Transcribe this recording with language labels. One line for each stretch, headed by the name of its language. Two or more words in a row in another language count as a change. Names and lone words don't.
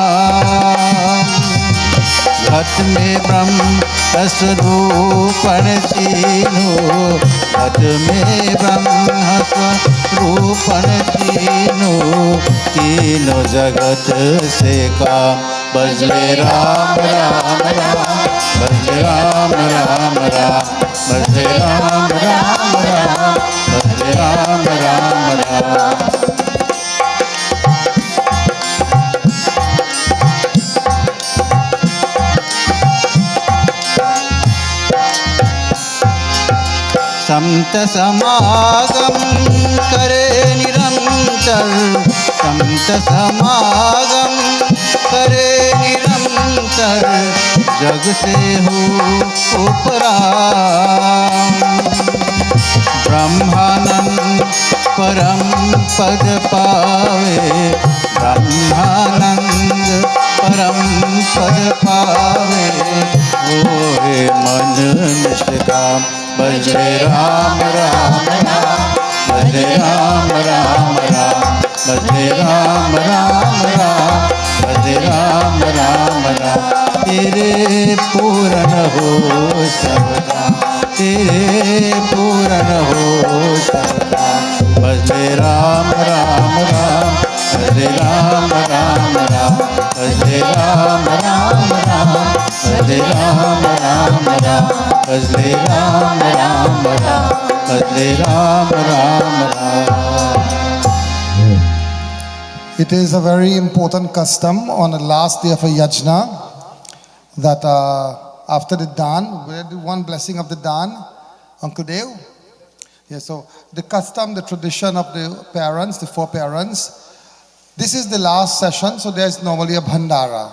Hindi: घट में ब्रह्म स्वरूपण चीनो, घट में ब्रह्म स्वरूपण चीनो, तीनों जगत से काम. भजले राम राम राम, भजले राम राम राम, भजले राम राम राम, भजले राम राम राम. संत समागम करे निरंतर, संत समागम करे निरंतर, जग से हो उपराम. ब्रह्मानंद परम पद पावे, ब्रह्मानंद परम पद पावे, होए मन निष्काम. भजले राम राम राम, भजले राम राम राम, भजले राम राम राम, भजले राम राम राम. तेरे पूरन हो सबका, तेरे पूरन हो सबका. भजले राम राम राम, भजले राम राम राम, भजले राम राम राम, भजले राम राम राम, भजले राम राम राम, भजले राम राम राम.
English: It is a very important custom on the last day of a yajna that after the dan, we do one blessing of the dan, Uncle Dev. Yeah, so the custom, the tradition of the parents, the four parents, this is the last session, so there's normally a bhandara.